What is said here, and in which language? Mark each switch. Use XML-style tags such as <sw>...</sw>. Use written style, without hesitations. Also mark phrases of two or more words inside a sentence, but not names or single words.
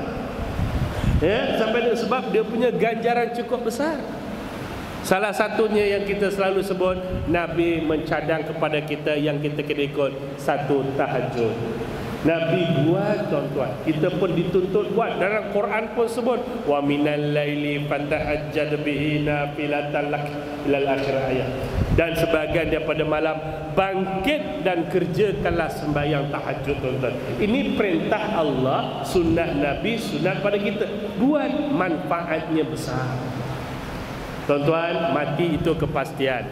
<ms>Ya, sampai sebab dia punya ganjaran cukup besar. Salah satunya yang kita selalu sebut, Nabi mencadang kepada kita yang kita kena ikut, satu tahajud. Nabi buat tuan-tuan, kita pun dituntut buat. Dalam Quran pun sebut,</ms> <ar>وَمِنَ اللَّيْلِ فَتَهَجَّدْ بِهِ نَافِلَةً لَكَ إِلَى آخِرِ الآيَة.</ar> <ms>Dan sebahagian daripada malam bangkit dan kerjakanlah sembahyang tahajud tuan-tuan. Ini perintah Allah, sunat Nabi, sunat pada kita. Buat, manfaatnya besar. Tuan-tuan, mati itu kepastian.</ms>